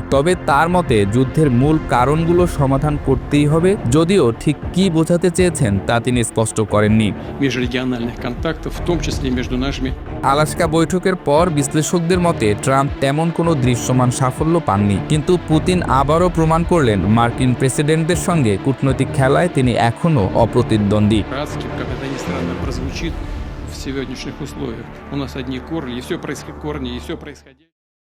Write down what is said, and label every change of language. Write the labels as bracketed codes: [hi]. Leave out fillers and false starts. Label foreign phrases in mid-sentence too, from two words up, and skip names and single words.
[bn] তবে তার মতে যুদ্ধের মূল কারণগুলো সমাধান করতেই হবে, যদিও ঠিক কি বোঝাতে চেয়েছেন তা তিনি স্পষ্ট করেননি। আলাস্কা বৈঠকের পর বিশ্লেষকদের মতে ট্রাম্প তেমন কোনো দৃশ্যমান সাফল্য পাননি, কিন্তু পুতিন আবারও প্রমাণ করলেন মার্কিন প্রেসিডেন্টদের সঙ্গে কূটনৈতিক খেলায় তিনি এখনও অপ্রতিদ্বন্দ্বী। [ru] В сегодняшних условиях у нас одни корни, и все происходит.